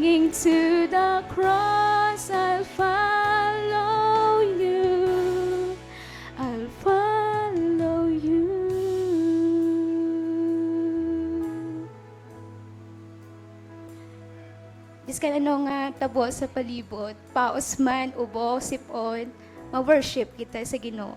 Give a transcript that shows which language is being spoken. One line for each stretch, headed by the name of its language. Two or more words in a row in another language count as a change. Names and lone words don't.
English: to the cross, I'll follow you. I'll follow you.
Hiligaynon: Diyos ka ano nga tabo sa palibot, paos man, ubo, sipon, ma-worship kita sa Ginoo.